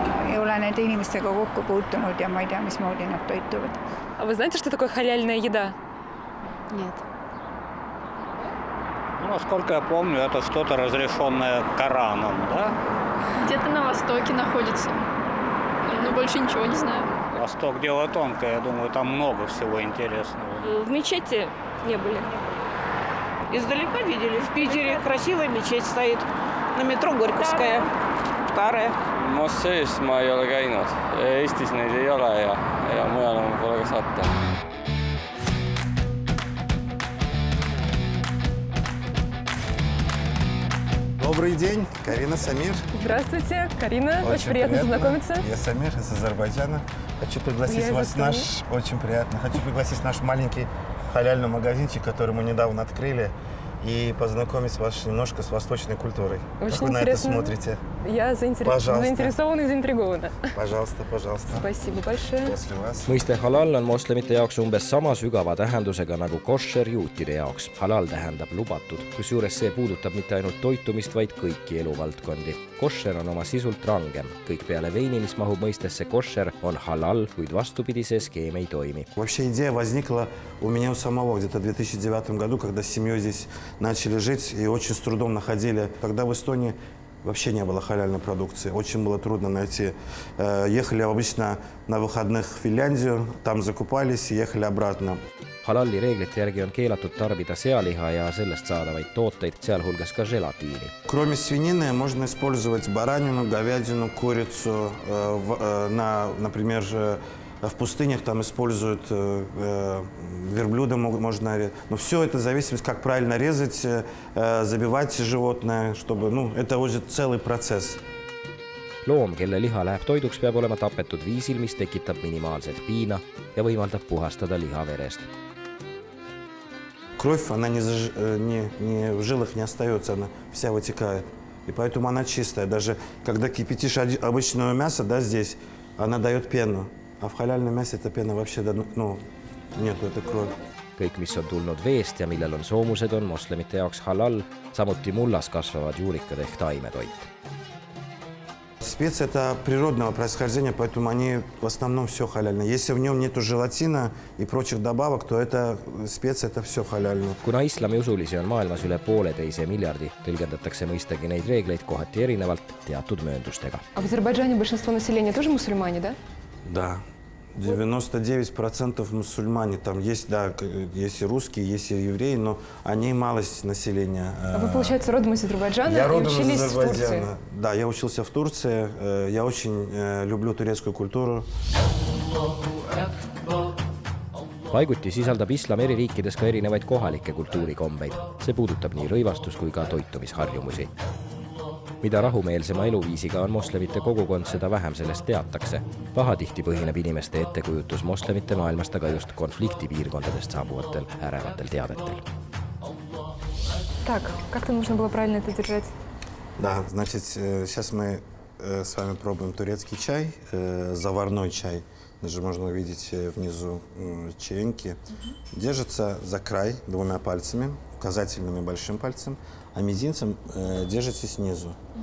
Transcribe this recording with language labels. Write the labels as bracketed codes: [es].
[et] Ei ole nende inimestega kokku puutunud ja ma ei tea, mismoodi nad toituvad. [ru] А вы знаете, что такое халяльная еда? Нет. Ну, насколько я помню, это что-то разрешенное Кораном, да? Где-то на востоке находится. Но больше ничего не знаю. Восток дело тонкое, я думаю, там много всего интересного. В мечети не были. Издалека видели. В Питере красивая мечеть стоит. На метро Горьковская. Старая. [et] Mošees ma ei ole käinud. Eestis neid ei ole ja mujal ma pole ka sattunud. [ru] Добрый день, Карина, Самир. Здравствуйте, Карина. Очень приятно познакомиться. Я Самир из Азербайджана. Хочу пригласить вас в наш, очень приятно, хочу пригласить в наш маленький халяльный магазинчик, который мы недавно открыли, и познакомить вас немножко с восточной культурой. Очень как вы на это смотрите? Я заинтересована и заинтригована. Пожалуйста, пожалуйста. Спасибо большое. После вас. [et] Mõiste halal on moslemite jaoks umbes sama sügava tähendusega nagu koššer juutide jaoks. Halal tähendab lubatud, kusjuures see puudutab mitte ainult toitumist, vaid kõiki eluvaldkondi. Koššer on oma sisult rangem. Kõik peale veini, mis mahub mõistesse koššer, on halal, kuid vastupidi see skeem ei toimi. [ru] Вообще идея возникла у меня у самого где-то в 2009 году, когда с семьей здесь начали жить и очень с трудом находили. Тогда в Эстонии вообще не было халяльной продукции. Очень было трудно найти. Ехали обычно на выходных в Финляндию, там закупались и ехали обратно. [et] Halalli reeglite järgi on keelatud tarbida sealiha ja sellest saadavaid tooteid, sealhulgas ka želatiini. [ru] Кроме свинины можно использовать баранину, говядину, курицу. Например, в пустынях там используют верблюда, можно. Но все это зависит, как правильно резать, забивать животное, чтобы, это уже целый процесс. [et] Loom, kelle liha läheb toiduks, peab olema tapetud viisil, mis tekitab minimaalset piina ja võimaldab puhastada liha verest. [ru] Кровь, она не в жилах не остается, она вся вытекает. И поэтому она чистая. Даже когда кипятишь обычное мясо, да, здесь, она дает пену. А в халяльном мясе эта пена вообще, ну, нету, это кровь. [et] kõik, mis on tulnud veest ja millel on soomused, on moslemite jaoks halal, samuti mullas kasvavad juurikad ehk taimetoit. [ru] Специи это природного происхождения, поэтому они в основном все халяльно. Если в нем нету желатина и прочих добавок, то это специи, это все халяльно. [et] Kuna islamiusulisi on maailmas üle 1,5 miljardi, tõlgendatakse mõistagi neid reegleid kohati erinevalt teatud mööndustega. [ru] А в Азербайджане большинство населения тоже мусульмане, да? Да. 99% мусульмане. Там есть, да, есть и русские, есть и евреи, но они малость населения. А вы, получается, родом из Азербайджана Я и родом из учились в Турции? Азербайджана. Да, я учился в Турции. Я очень люблю турецкую культуру. [et] Paiguti sisaldab islam eri riikides ka erinevaid kohalikke kultuurikombeid. See puudutab nii rõivastus- kui ka toitumisharjumusi. Mida rahumeelsema eluviisiga on moslemite kogukond, seda vähem sellest teatakse. Pahatihti põhineb inimeste ettekujutus moslemite maailmast aga just konfliktipiirkondadest saabuvatel ärevatel teadetel. [ru] Так, как там нужно было правильно это держать? Да, значит, сейчас мы с вами пробуем турецкий чай, заварной чай. Даже можно увидеть внизу чаинки. Держится за край двумя пальцами, указательным и большим пальцем, а мизинцем держите снизу.